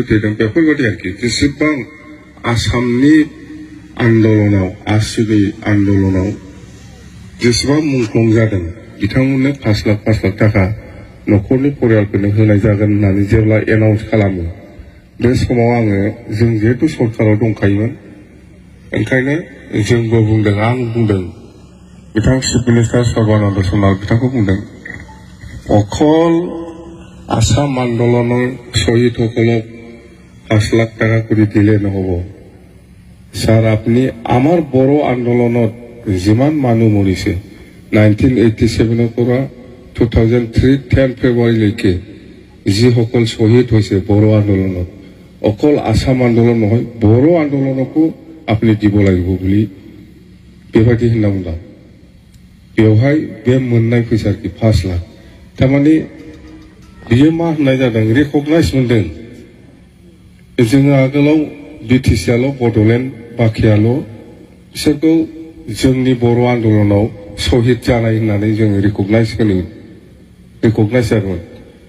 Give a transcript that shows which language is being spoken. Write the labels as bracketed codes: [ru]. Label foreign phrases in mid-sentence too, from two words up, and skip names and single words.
[brx] थैदों बेफोरबायदि आरोखि जेसेबां आसामनि आन्दलनाव आसुनि आन्दलनाव जेसेबां मुंख्लं जादों बिथांमोननो 5 लाख थाखा न'खरनि परियालफोरनो होनाय जागोन होननानै जेब्ला एनाउन्स खालामो बे समाव आङो जों जिहेतु सरकाराव दंखायोमोन ओंखायनो जोंबो बुंदों आं बुंदों बिथां चिफ मिनिस्टार सर्बानन्द सनाल बिथांखौ बुंदों [as] অকল আসাম আন্দোলনৰ শহীদসকলক 5 লাখ টাকা কৰি দিলে নহব স্যার আপনি আমার বড় আন্দোলনত যিমান মানুহ মৰিছে 1987 পৰা 2003 10 ফেব্ৰুৱাৰীলৈকে যিসকল শহীদ হৈছে বড় আন্দোলনত অকল আসাম আন্দোলন নহয় বড় আন্দোলনকো আপনি দিব লাগিব বুলি [brx] बेबायदि होनना बुंदों बेवहाय बे मोननाय फैसा 5 लाख थारमाने बियो मा होननाय जादों रिकगनाइज मोनदों जोङो आगोलाव बिटिसिआल' बड'लेण्ड बाखियाल' बिसोरखौ जोंनि बर' आन्दलनाव शहीद जानाय होननानै जोङो रिकगनाइज जादोंमोन